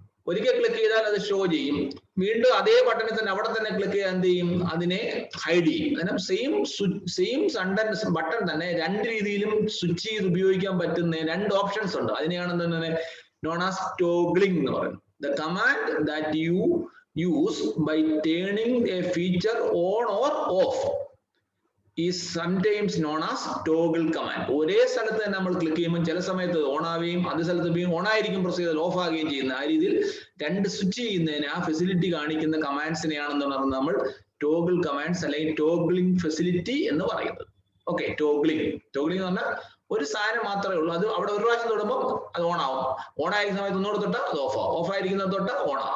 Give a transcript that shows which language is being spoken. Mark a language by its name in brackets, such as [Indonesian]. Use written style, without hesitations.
[Malayalam] ഒരിക്കൽ ക്ലിക്ക് ചെയ്താൽ അത് ഷോ ചെയ്യും, വീണ്ടും അതേ ബട്ടണിൽ തന്നെ അവിടെ തന്നെ ക്ലിക്ക് ചെയ്യാൻ എന്ത് ചെയ്യും? അതിനെ ഹൈഡ് ചെയ്യും. കാരണം സെയിം ബട്ടൺ തന്നെ രണ്ട് രീതിയിലും സ്വിച്ച് ചെയ്ത് ഉപയോഗിക്കാൻ പറ്റുന്ന രണ്ട് ഓപ്ഷൻസ് ഉണ്ട്. അതിനെയാണ് എന്താണ് നോൺ ആസ് ടോഗ്ലിംഗ് എന്ന് പറയുന്നത്. [English] The command that you use by turning a feature on or off is sometimes known as toggle command. [Malayalam] ഒരേ സ്ഥലത്ത് തന്നെ നമ്മൾ ക്ലിക്ക് ചെയ്യുമ്പോൾ ചില സമയത്ത് ഓൺ ആവുകയും അതേ സ്ഥലത്ത് ഓൺ ആയിരിക്കും പ്രസ് ചെയ്താൽ ഓഫ് ആവുകയും ചെയ്യുന്ന ആ രീതിയിൽ രണ്ട് സ്വിച്ച് ചെയ്യുന്നതിന് ആ ഫെസിലിറ്റി കാണിക്കുന്ന കമാൻഡ്സിനെയാണെന്ന് പറയുന്നത് നമ്മൾ ടോഗിൾ കമാൻഡ്സ് അല്ലെങ്കിൽ ടോഗ്ലിംഗ് ഫെസിലിറ്റി എന്ന് പറയുന്നത്. ഓക്കെ, ടോഗ്ലിംഗ് എന്ന് പറഞ്ഞാൽ ഒരു സാധനം മാത്രമേ ഉള്ളൂ, അത് അവിടെ ഒരു പ്രാവശ്യം തൊടുമ്പോൾ അത് ഓൺ ആവും, ഓൺ ആയിരിക്കുന്ന സമയത്ത് ഒന്നുകൂടെ തൊട്ടാൽ അത് ഓഫ് ആവും, ഓഫ് ആയിരിക്കുന്നത് തൊട്ടാൽ ഓൺ ആവും.